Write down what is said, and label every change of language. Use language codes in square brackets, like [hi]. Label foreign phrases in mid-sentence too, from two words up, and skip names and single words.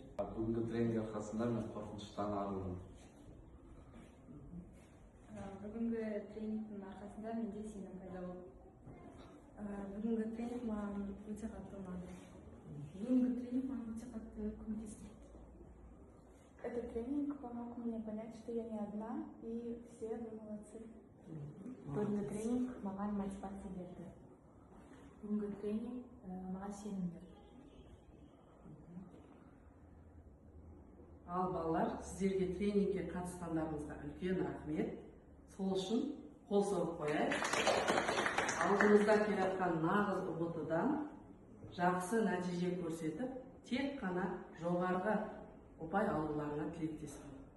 [kk] Бүгінгі тренинг арқасында мен қорқыныштан арылдым. Бүгінгі тренингтің арқасында менде сенім пайда болды. Бүгінгі тренинг маған өте қатты ұнады. Бүгінгі тренинг маған өте қатты көмектесті. [ru] Этот тренинг помог мне понять, что я не одна, и все вы молодцы. [kk] Бүгінгі тренинг маған мотивация берді. Бүгінгі тренинг маған сенім берді. Ал балалар, сіздерге тренингке қатысқандарыңызға үлкен рахмет. Сол үшін қол соғып қояйық. Алдымызда келе жатқан нағыз ұбт-дан жақсы нәтиже көрсетіп, тек қана жоғарғы ұпай алуларына тілектеспін.